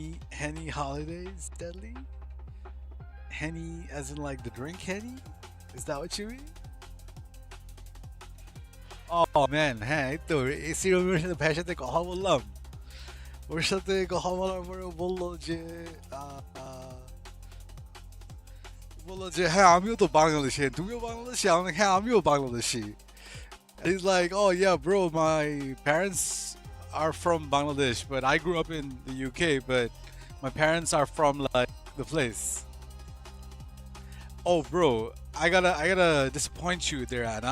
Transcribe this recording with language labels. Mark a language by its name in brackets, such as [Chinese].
[English] Henny Holidays, Deadly. Henny, as in like the drink Henny. Is that what you mean? Oh man, [Bangla] হ্যাঁ এই তো AC রুমের সাথে ভাইয়ের সাথে কথা বললাম। ওর সাথে কথা বলার পরে ও আহ, আহ, বললো যে হ্যাঁ আমিও তো বাংলাদেশি, তুমিও বাংলাদেশি? আমি হ্যাঁ আমিও Bangladeshi. [English] And he's like, oh yeah, bro, my parents are from Bangladesh, but I grew up in the UK, but my parents are from like the place. Oh, bro, I gotta disappoint you there, Anna.